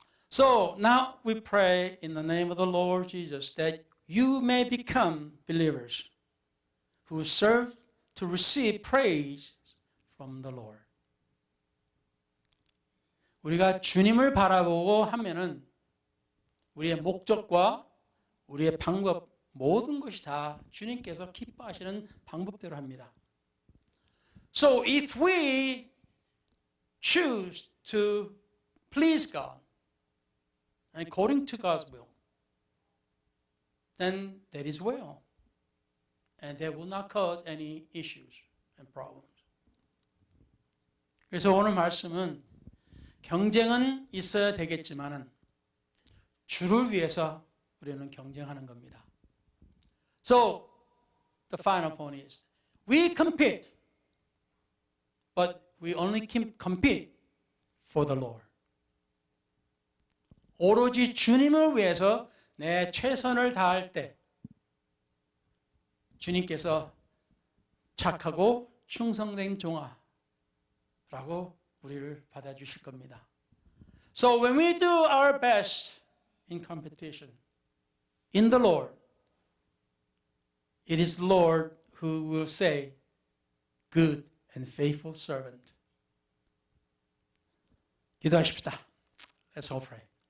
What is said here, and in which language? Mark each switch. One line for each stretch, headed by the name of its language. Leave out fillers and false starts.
English: So now we pray in the name of the Lord Jesus that you may become believers who serve to receive praise from the Lord.
Korean: 우리가 주님을 바라보고 하면은 우리의 목적과 우리의 방법 모든 것이 다 주님께서 기뻐하시는 방법대로 합니다.
English: So if we choose to please God according to God's will, then that is well. And that will not cause any issues and problems.
Korean: 그래서 오늘 말씀은 경쟁은 있어야 되겠지만은 주를 위해서 우리는 경쟁하는 겁니다.
English: So the final point is we compete, but we only compete for the Lord.
Korean: 오로지 주님을 위해서 내 최선을 다할 때 주님께서 착하고 충성된 종아라고 우리를 받아주실 겁니다.
English: So when we do our best in competition in the Lord, it is the Lord who will say, good and faithful servant.
Korean: 기도하십시다.
English: Let's all pray.